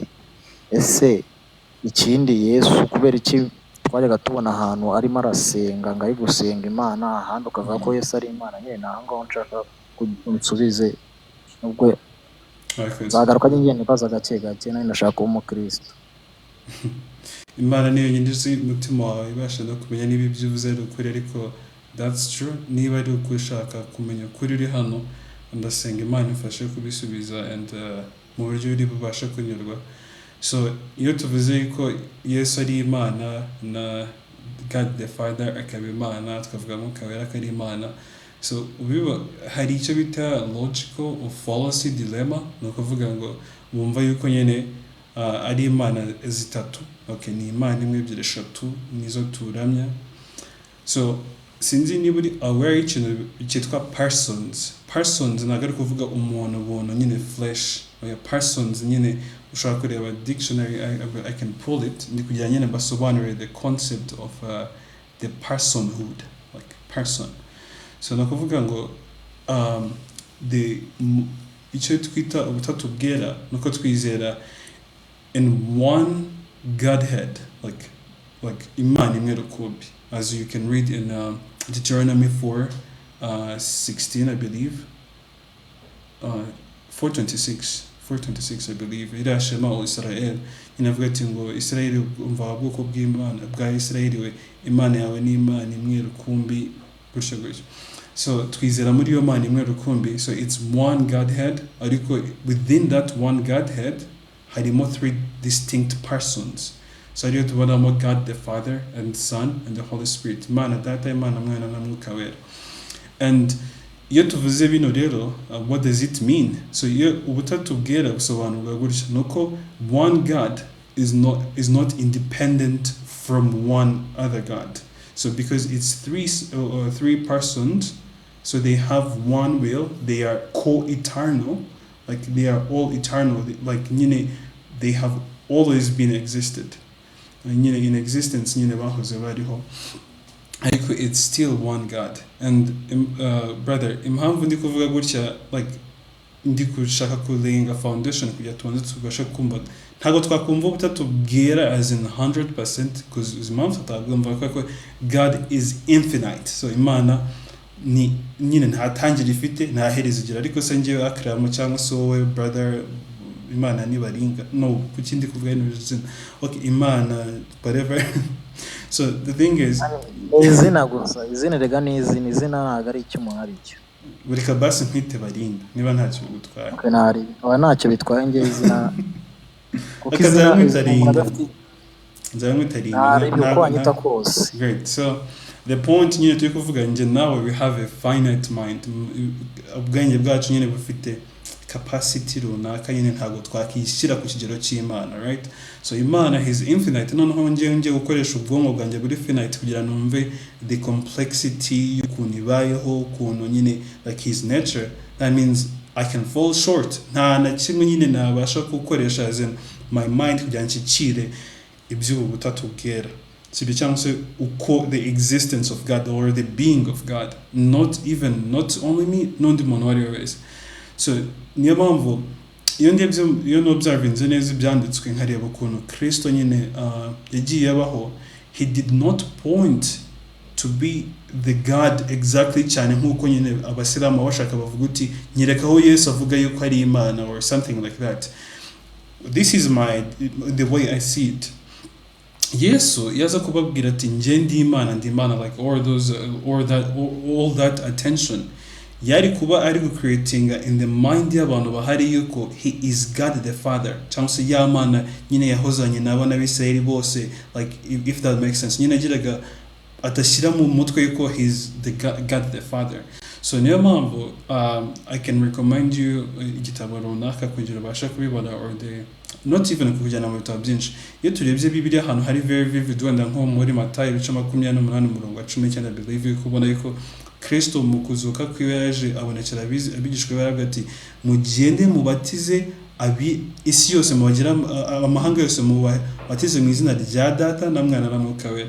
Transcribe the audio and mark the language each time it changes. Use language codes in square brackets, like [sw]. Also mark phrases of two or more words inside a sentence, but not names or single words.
[rw] Ese ikindi Yesu kubera iki twajyaga tubona ahantu arimo arasenga ngo ari gusenga Imana, ahandi ukavuga ko Yesu ari Imana? Nyine naho ngaho nshaka kunsubize, nubwo zagaruka njye nibaza gake gake, nari ndashaka kuba umukristo. Imana niyo nyine uzi umutima wawe, ibasha no kumenya niba ibyo uvuze ari ukuri, ariko [en] that's true. [rw] Niba ari uko ushaka kumenya ukuri uri hano, ndasenga Imana ifashe kubisubiza and mu buryo uri bubasha kunyurwa. So iyo tuvuze ko Yesu ari Imana na [en] God the Father [rw] akaba Imana, tukavuga ngo kabera ko ari Imana, so hari icyo bita [en] logical or fallacy dilemma. [rw] Ni ukuvuga ngo bumva yuko nyine ari Imana zitatu. Okay, ni Imana imwe ebyiri eshatu nizo turamya. So sinzi niba uri aware y'ikintu cyitwa persons. Persons ntabwo ari kuvuga umuntu nyine flesh. Oya, persons nyine ushobora kureba dictionary, [en] I can pull it, [rw] ndi kugira nyine basobanure [en] the concept of the personhood, like person. [rw] So nakuvuga ngo icyo twita ubutatu bwera nuko twizera [en] in one Godhead, [rw] like Imana imwe rukumbi, [en] as you can read in Deuteronomy 4:16, I believe, 4:26 I believe. [rw] Irashema o Israel inavuga ati ngo Israel umva ubwoko bw'Imana bwa Israel we, Imana yawe ni Imana imwe rukumbi, gutyo gutyo. So twizera muri iyo Mana imwe rukumbi, [en] so it's one Godhead, ariko within that one Godhead harimo 3 distinct persons. So ariyo tubonamo God the Father and Son and the Holy Spirit, [rw] Imana Data, Imana Mwana na Mwuka Wera. And iyo tuvuze bino rero, [en] what does it mean? So [rw] iyo ubutatu bwera busobanurwa gutya nuko [en] one God is not independent from one other God. So because it's three persons, so they have one will, they are co-eternal, like they are all eternal, like they have always been existed. In existence [rw] bahoze bariho, ariko [en] it's still one God. And brother, [rw] impamvu ndi kuvuga gutya, like ndi kushaka kulayinga foundation kugira tubanze tubashe kumva, ntabwo twakumva ubutatu bwera [en] as in 100%, because [rw] impamvu tutagomba ko [en] God is infinite. [rw] So Imana ni nta tangira ifite, nta herezo igira, ariko se ngewe akramo cyangwa se wowe brother Imana ni baringa, no, kuki ndi kuvuga izina, okay, Imana whatever. [en] So the thing is, [rw] izina gusa, izina rega ni izina ntago ari icyo umuntu ari cyo. buri kabasi nkwite baringa niba ntacyo gutwara. Okay, ntari aba ntacyo bitwaye nge izina. Kuko izina nzamwitaringa ntabwo anyita kose. [en] Great. So the point [rw] nyine turi kuvuga nje nawe, [en] we have a finite mind, [rw] ubwenge bwacu nyine bufite capacity runaka, nyine ntabwo twakishyira ku kigero cy'Imana, [en] right? So Imana is infinite, [rw] noneho nje gukoresha ubwonko bwanjye buri finite kugira numve [en] the complexity [rw] y'ukuntu ibayeho, ukuntu nyine [en] like his nature. That means I can fall short, [rw] nta na kimwe nyine nabasha gukoresha [en] as in my mind [rw] kugira nshyikire iby'ubu butatu bwera. [en] So [rw] cyangwa se uko [en] the existence of God or the being of God, not only me, [rw] n'undi muntu wari wese. So niyo mpamvu iyo n'observinze neza ibyanditswe nkareba ukuntu Kristo nyine yagiye abaho, [en] he did not point to be the God exactly [rw] cyane nk'uko nyine abasilamu bashaka bavuga uti nyerekaho Yesu avuga yuko ari Imana [en] or something like that. This is the way I see it. [rw] Yesu yaza kubabwira ati nje ndi Imana [en] like all that attention [rw] yari kuba ari creatinga [en] in the mind [rw] y'abantu bahari yuko [en] he is God the Father, [rw] cyangwa se ya Mana nyine yahozanye n'abana b'Isirayeli bose, [en] like if that makes sense, [rw] nyine agiraga atashyira mu mutwe yuko [en] he is the God the Father. [rw] So niyo mpamvu [en] I can recommend you [rw] igitabo runaka kugira ubasha kubibona, [en] or not even [rw] kujyana mu bitabo byinshi. Iyo turebye Bibiliya ahantu hari [en] very vivid, [rw] wenda nko muri Matayo 28:19 believe kubona yuko Kristo mu kuzuka kwiwe yaje abonekera abigishwe baravuga ati mugende mubatize isi yose, mubagira amahanga yose, mubatize mu izina rya Data na Mwana na Mwuka Wera.